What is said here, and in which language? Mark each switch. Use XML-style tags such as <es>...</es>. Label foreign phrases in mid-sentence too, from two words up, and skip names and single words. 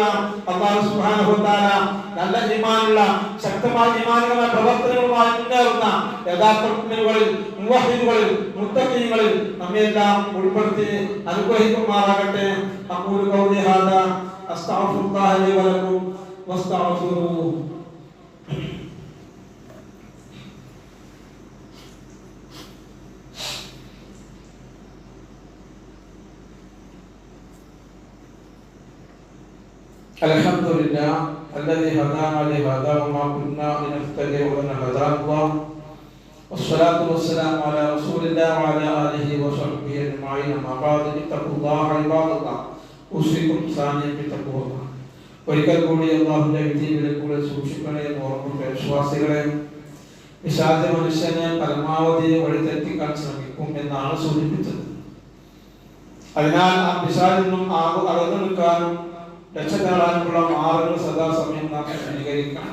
<ml>അല്ലാഹു സുബ്ഹാനഹു വ തആല നല്ല ഈമാനുള്ള ശക്തമായ ഈമാനികമായ പ്രവർത്തനങ്ങളുമായി മുന്നേറുന്ന യഥാർത്ഥ മുഅ്മിനുകളിൽ, മുവഹ്ഹിദുകളിൽ, മുത്തഖീങ്ങളിൽ നമ്മെല്ലാം ഉൾപ്പെടുത്തി അനുഗ്രഹിക്കുമാറാകട്ടെ.</ml> <ar>أقول قولي هذا أستغفر الله لي و لكم واستغفروه. الحمد لله الذي هدانا لهذا وما كنا لنهتدي لولا أن هدانا الله والصلاة والسلام على رسول الله وعلى آله وصحبه أجمعين. أما بعد اتقوا الله عباد الله أوصيكم ثانيا بتقوى الله.</ar> <ml>ഒരിക്കൽ കൂടി അല്ലാഹുവിന്റെ വിധികളെ കൂടെ സൂക്ഷിക്കണേ എന്ന് ഓർമ്മ വിശ്വാസികളെ. പിശാച മനുഷ്യനെ പരമാവധി വഴിതെറ്റിക്കാൻ ശ്രമിക്കും എന്നാണ് സൂചിപ്പിച്ചത്. അതിനാൽ ആ പിശാചിൽ നിന്നും അകന്നു നിൽക്കാനും രക്ഷ നേടാനുള്ള മാർഗങ്ങൾ സദാസമയം നാം സ്വീകരിക്കണം.</ml>